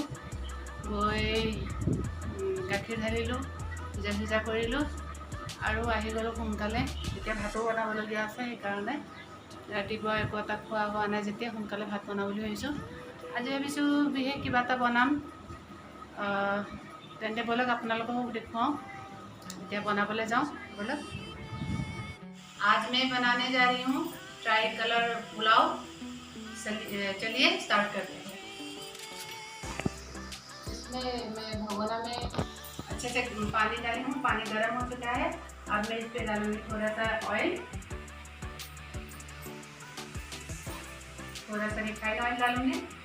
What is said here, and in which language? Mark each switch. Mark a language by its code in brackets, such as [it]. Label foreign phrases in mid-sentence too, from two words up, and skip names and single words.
[as] গৈ গাখীৰ ঢালিলোঁ, পূজা কৰিলোঁ আৰু আহি গ'লোঁ সোনকালে। এতিয়া ভাতো বনাবলগীয়া আছে, সেইকাৰণে ৰাতিপুৱা একো এটা খোৱা হোৱা নাই যেতিয়া সোনকালে ভাত বনাওঁ বুলি ভাবিছোঁ। আজি ভাবিছোঁ বিশেষ কিবা এটা বনাম। তেন্তে ব'লক আপোনালোকক দেখুৱাওঁ। এতিয়া বনাবলৈ যাওঁ, ব'লক। [hi] आज मैं बनाने जा रही हूँ [en] tri colour [hi] पुलाव। चलिए स्टार्ट करते हैं। इसमें मैं भगोना में अच्छे से पानी डाली हूँ। पानी गर्म हो चुका है। अब मैं इस पे डालूंगी थोड़ा सा ऑयल, थोड़ा सा [en] refined oil [hi] डालूंगी।